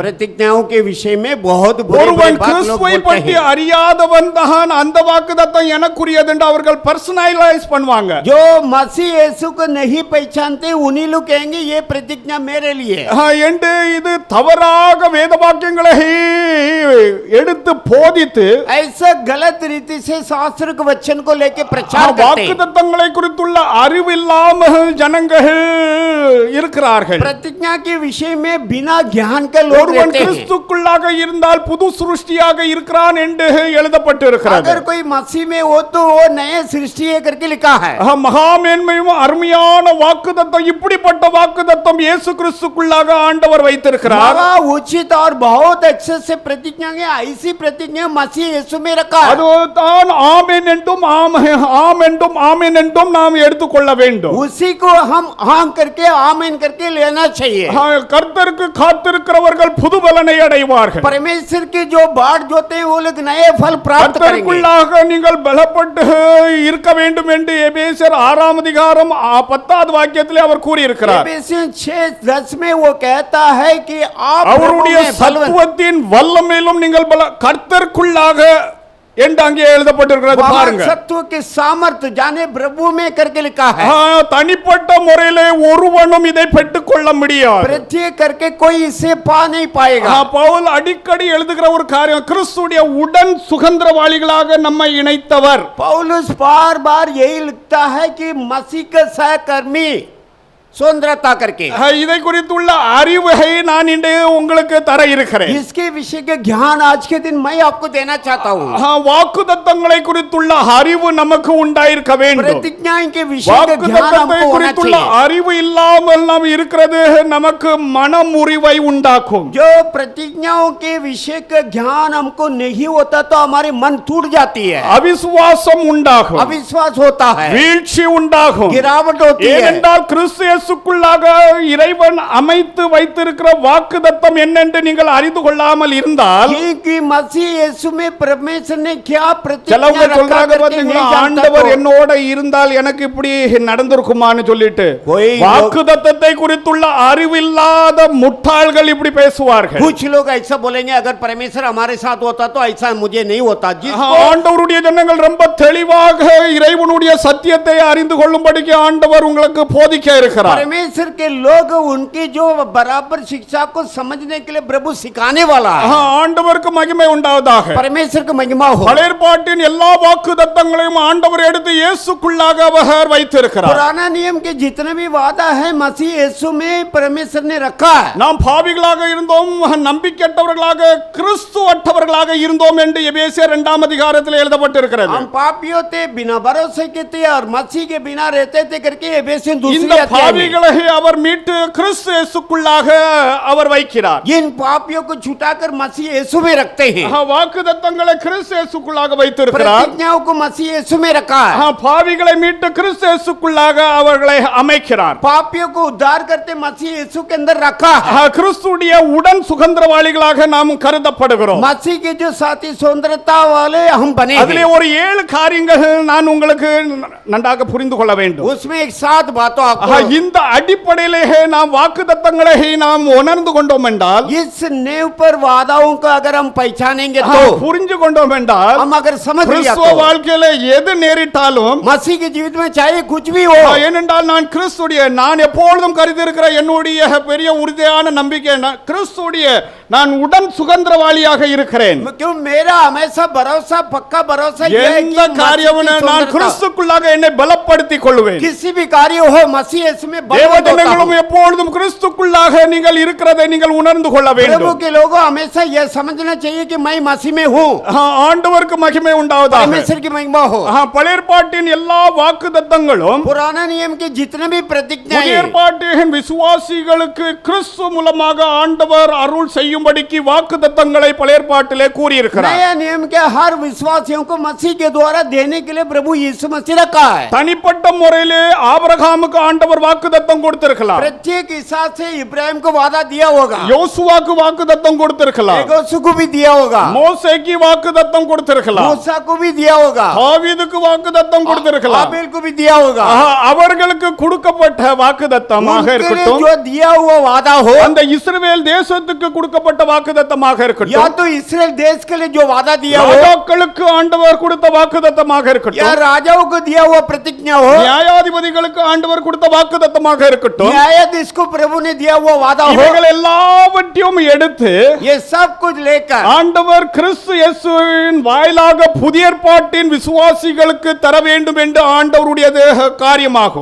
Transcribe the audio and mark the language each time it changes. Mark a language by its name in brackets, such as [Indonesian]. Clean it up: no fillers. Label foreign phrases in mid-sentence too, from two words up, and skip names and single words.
[Hindi] प्रतिज्ञाओं के विषय में बहुत बुरे [Tamil] ஒருவன் [Hindi] बात लोग [Tamil] கிறிஸ்துவை [Hindi] बोलते [Tamil] பற்றி [Hindi] हैं। [Tamil] அறியாதவன் தான் அந்த வாக்குத்தத்தம் எனக்குரியது என்று அவர்கள் பர்சனலைஸ் பண்ணுவாங்க. [Hindi] जो मसीह यीशु को नहीं पहचानते उन्हीं लोग कहेंगे ये प्रतिज्ञा मेरे लिए [Tamil] என்று இது தவறாக வேத வாக்கியங்களை எடுத்து போதித்து [Hindi] ऐसा गलत रीति से शास्त्र के वचन को लेके प्रचार करते हैं। [Tamil] வாக்குத்தத்தங்களை குறித்துள்ள அறிவில்லாமல் ஜனங்கள் இருக்கிறார்கள். [Hindi] प्रतिज्ञा के विषय में बिना ज्ञान के लोग [Tamil] ஒருவன் [Hindi] रहते हैं। [Tamil] கிறிஸ்துக்குள்ளாக இருந்தால் புது சிருஷ்டியாக இருக்கிறான் என்று எழுதப்பட்டு இருக்கிறது. [Hindi] अगर कोई मसीह में हो तो वो नए सृष्टि है करके लिखा है। [Tamil] மகாமேன்மையும் அருமையான வாக்குத்தத்தம் இப்படிப்பட்ட வாக்குத்தத்தம் இயேசு கிறிஸ்துக்குள்ளாக ஆண்டவர் வைத்திருக்கிறார். [Hindi] बड़ा उचित और बहुत अच्छे से प्रतिज्ञा है, ऐसी प्रतिज्ञा मसीह यीशु में रखा है। [Tamil] அதுதான் ஆமென் என்றும் ஆமென் என்றும் நாம் எடுத்துக்கொள்ள வேண்டும். [Hindi] उसी को हम हाँ करके आमीन करके लेना चाहिए। [Tamil] கர்த்தருக்கு காத்திருக்கிறவர்கள் புது பலனை அடைவார்கள். [Hindi] परमेश्वर के जो बाट जोते हैं वो लोग नए फल प्राप्त करेंगे। [Tamil] கர்த்தருக்குள்ளாக நீங்கள் பலப்பட்டு இருக்க வேண்டும் என்று எபேசியர் 6 அதிகாரம் 10வது வாக்கியத்திலே அவர் கூறியிருக்கிறார். [Hindi] एफेसियन 6:10 में वो कहता है कि आप [Tamil] அவருடைய [Hindi] प्रभु में बलवान [Tamil] சத்துவத்தின் வல்லமையிலும் நீங்கள் கர்த்தருக்குள்ளாக என்று அங்கே எழுதப்பட்டிருக்கிறது பாருங்க. [Hindi] सत्व के सामर्थ्य जाने प्रभु में करके लिखा है। [Tamil] தனிப்பட்ட முறையிலே ஒருவனும் இதை பெற்றுக்கொள்ள முடியாது. [Hindi] प्रत्येक करके कोई इसे पा नहीं पाएगा। [Tamil] பவுல் அடிக்கடி எழுதுகிற ஒரு காரியம் கிறிஸ்துடைய உடன் சுகந்திரவாளிகளாக நம்மை இணைத்தவர். [Hindi] पौलुस बार बार यही लिखता है कि मसीह का सहकर्मी स्वतंत्रता करके [Tamil] இதை குறித்துள்ள அறிவை நான் இன்று உங்களுக்கு தர இருக்கிறேன். [Hindi] इसके विषय के ज्ञान आज के दिन मैं आपको देना चाहता हूँ। [Tamil] வாக்குத்தத்தங்களை குறித்துள்ள அறிவு நமக்கு உண்டாயிருக்க வேண்டும். [Hindi] प्रतिज्ञा के विषय का ज्ञान [Tamil] வாக்குத்தத்தத்தை [Hindi] हमको होना [Tamil] குறித்துள்ள [Hindi] चाहिए। [Tamil] அறிவு இல்லாமல் நாம் இருக்கிறது நமக்கு மனமுறிவை உண்டாக்கும். [Hindi] जो प्रतिज्ञाओं के विषय का ज्ञान हमको नहीं होता तो हमारी मन टूट जाती है, [Tamil] அவிசுவாசம் உண்டாகும், [Hindi] अविश्वास होता है, [Tamil] வீழ்ச்சி உண்டாகும். [Hindi] गिरावट होती है। [Tamil] ஏனென்றால் கிறிஸ்து இயேசுக்குள்ளாக இறைவன் அமைத்து வைத்திருக்கிற வாக்குத்தத்தம் என்னென்று நீங்கள் அறிந்து கொள்ளாமல் இருந்தால் [Hindi] क्योंकि मसीह यीशु में परमेश्वर ने क्या प्रतिज्ञा [Tamil] சிலவங்க [Hindi] रखा [Tamil] சொல்றாங்க [Hindi] करके [Tamil] பாத்தீங்களா, [Hindi] नहीं जानता [Tamil] ஆண்டவர் [Hindi] तो [Tamil] என்னோட இருந்தால் எனக்கு இப்படி நடந்திருக்குமான்னு சொல்லிட்டு [Hindi] कोई लोग- [Tamil] வாக்குத்தத்தத்தை குறித்துள்ள அறிவில்லாத முட்டாள்கள் இப்படி பேசுவார்கள். [Hindi] कुछ लोग ऐसा बोलेंगे अगर परमेश्वर हमारे साथ होता तो ऐसा मुझे नहीं होता। [Tamil] ஆண்டவருடைய ஜனங்கள் ரொம்ப தெளிவாக இறைவனுடைய சத்தியத்தை அறிந்து கொள்ளும்படிக்கு ஆண்டவர் உங்களுக்கு போதிக்க இருக்கிறார். [Hindi] परमेश्वर के लोग उनकी जो बराबर शिक्षा को समझने के लिए प्रभु सिखाने वाला है। [Tamil] ஆண்டவருக்கு மகிமை உண்டாவதாக. [Hindi] परमेश्वर की महिमा हो। [Tamil] பழைய ஏற்பாட்டின் எல்லா வாக்குத்தத்தங்களையும் ஆண்டவர் எடுத்து இயேசுக்குள்ளாக அவர் வைத்திருக்கிறார். [Hindi] पुराना नियम के जितने भी वादा है मसीह यीशु में परमेश्वर ने रखा है। [Tamil] நாம் பாவிகளாக இருந்தோம், நம்பிக்கையற்றவர்களாக கிறிஸ்துவற்றவர்களாக இருந்தோம் என்று எபேசியர் 2 அதிகாரத்தில் எழுதப்பட்டிருக்கிறது. [Hindi] हम पापियों थे, बिना भरोसे के थे और मसीह के बिना रहते थे करके एफेसियन 2 [Tamil] இந்த பாவிகளை அவர் மீட்டு கிறிஸ்து இயேசுக்குள்ளாக அவர் வைக்கிறார். [Hindi] इन पापियों को छुटाकर मसीह यीशु में रखते हैं। [Tamil] வாக்குத்தத்தங்களை கிறிஸ்து இயேசுக்குள்ளாக வைத்திருக்கிறார். [Hindi] प्रतिज्ञाओं को मसीह यीशु में रखा है। [Tamil] பாவிகளை மீட்டு கிறிஸ்து இயேசுக்குள்ளாக அவர்களை அமைக்கிறார். [Hindi] पापियों को उद्धार करते मसीह यीशु के अंदर रखा है। [Tamil] கிறிஸ்துடைய உடன் சுகந்திரவாளிகளாக நாம் கருதப்படுகிறோம். [Hindi] मसीह के जो साथी स्वतंत्रता वाले हम बने [Tamil] அதிலே [Hindi] हैं। [Tamil] ஒரு 7 காரியங்கள் நான் உங்களுக்கு நன்றாக புரிந்து கொள்ள வேண்டும். [Hindi] उसमें एक 7 बातों आपको [Tamil] இந்த அடிப்படையிலே நாம் வாக்குத்தத்தங்களை நாம் உணர்ந்து கொண்டோம் என்றால், [Hindi] इस नेव पर वादाओं को अगर हम पहचानेंगे तो, [Tamil] புரிஞ்சு கொண்டோம் என்றால், [Hindi] हम अगर समझ लिया [Tamil] கிறிஸ்துவ [Hindi] तो, [Tamil] வாழ்க்கையில எது நேரிட்டாலும், [Hindi] मसीह के जीवित में चाहे कुछ भी हो, [Tamil] ஏனென்றால் நான் எப்பொழுதும் கருதியிருக்கிற என்னுடைய பெரிய உறுதியான நம்பிக்கை கிறிஸ்துடைய நான் உடன் சுதந்திரவாளியாக இருக்கிறேன். [Hindi] क्यों मेरा हमेशा भरोसा पक्का भरोसा ये है [Tamil] எந்த [Hindi] कि [Tamil] காரியமும் நான் கிறிஸ்துக்குள்ளாக என்னை பலப்படுத்திக் கொள்வேன். [Hindi] किसी भी कार्य हो मसीह इसमें [Tamil] தேவஜனங்களும் எப்பொழுதும் கிறிஸ்துக்குள்ளாக நீங்கள் இருக்கிறதை நீங்கள் உணர்ந்து கொள்ள [Hindi] प्रभु [Tamil] வேண்டும். [Hindi] के लोगों हमेशा यह समझना चाहिए कि मैं मसीह में हूँ, [Tamil] ஆண்டவருக்கு மகிமை உண்டாவதாக. [Hindi] परमेश्वर की महिमा हो। [Tamil] பழைய ஏற்பாட்டின் எல்லா வாக்குத்தத்தங்களும் [Hindi] पुराना नियम के जितने भी प्रतिज्ञाएं [Tamil] புதிய ஏற்பாட்டின் விசுவாசிகளுக்கு கிறிஸ்து மூலமாக ஆண்டவர் அருள் செய்யும்படிக்கு வாக்குத்தத்தங்களை பழைய ஏற்பாட்டிலே கூறியிருக்கிறார். [Hindi] नया नियम के हर विश्वासियों को मसीह के द्वारा देने के लिए प्रभु यीशु मसीह रखा है। [Tamil] தனிப்பட்ட முறையிலே ஆபிரகாமுக்கு ஆண்டவர் வாக்குத்தத்தம் கொடுத்திருக்கலாம். [Hindi] प्रत्येक हिसाब से इब्राहिम को वादा दिया होगा, [Tamil] யோசுவாக்கு வாக்குத்தத்தம் கொடுத்திருக்கலாம். [Hindi] यहोशू को भी दिया होगा, [Tamil] மோசேக்கு வாக்குத்தத்தம் கொடுத்திருக்கலாம். [Hindi] मूसा को भी दिया होगा, [Tamil] தாவீதுக்கு வாக்குத்தத்தம் கொடுத்திருக்கலாம். [Hindi] आबेल को भी दिया होगा। [Tamil] அவர்களுக்கு கொடுக்கப்பட்ட வாக்குத்தத்தமாக [Hindi] उनके लिए [Tamil] இருக்கட்டும், [Hindi] जो दिया हुआ वादा हो, [Tamil] அந்த இஸ்ரவேல் தேசத்துக்கு கொடுக்கப்பட்ட வாக்குத்தத்தமாக [Hindi] या [Tamil] இருக்கட்டும், [Hindi] तो इस्राएल देश के लिए जो वादा दिया हो, [Tamil] ராஜாக்களுக்கு ஆண்டவர் கொடுத்த வாக்குத்தத்தமாக [Hindi] या [Tamil] இருக்கட்டும், [Hindi] राजाओं को दिया हुआ प्रतिज्ञा हो, [Tamil] நியாயாதிபதிகளுக்கு ஆண்டவர் கொடுத்த வாக்குத்தத்தமாக இருக்கட்டும், [Hindi] न्यायाधीश को प्रभु ने दिया हुआ वादा हो, [Tamil] இவைகள் எல்லாவற்றையும் எடுத்து [Hindi] ये सब कुछ लेकर [Tamil] ஆண்டவர் கிறிஸ்து இயேசுவின் வாயிலாக புதிய ஏற்பாட்டின் விசுவாசிகளுக்கு தர வேண்டும் என்று ஆண்டவருடைய காரியமாகும்.